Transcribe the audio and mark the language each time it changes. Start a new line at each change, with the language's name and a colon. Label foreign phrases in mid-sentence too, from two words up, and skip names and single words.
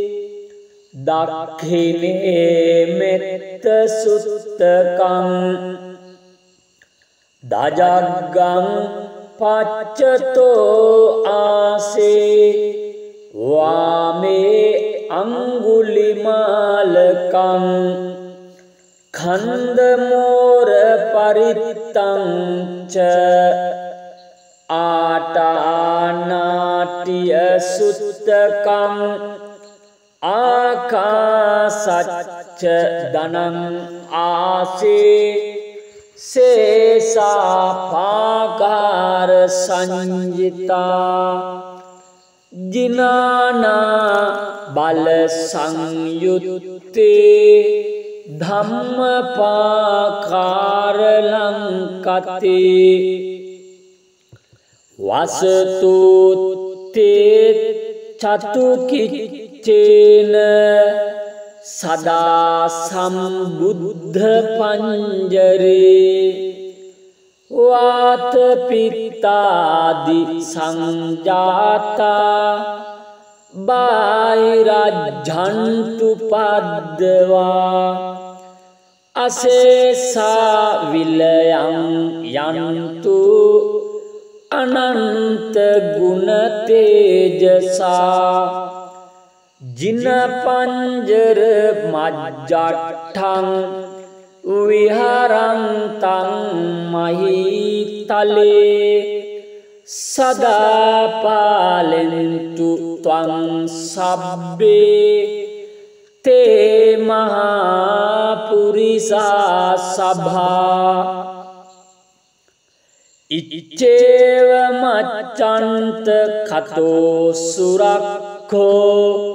Pali: දක්ඛිනේ මෙත්ත සුත්තකං දජග්ගං පච්චතෝ ආසේ වාමේ අංගුලිමාලකං खंदमोर परितं च आटानाट्य सुत्तकं आकाशच्च धनं आसे शेषापाकार संजिता जिनाना बल संयुत्ते ධම්මපාකාර ලංකති වසතු තේ චතුකිච්චේන සදා සම්බුද්ධ පංජරේ වාත පිත්තාදි සංජාතා බාහිරජ්ජන්තු පද්දවා අසේසා විලයන් යන්තු අනන්ත ගුණ තේජසා ජින පංජර මජ්ජට්ඨං විහරන්තං මහීතලේ සදා පාලෙන්තු ත්වං සබ්බේ තේ මහා පුරිසා සභා ඉච්ඡේව මච්ඡන්ත කතෝ සුරක්ඛෝ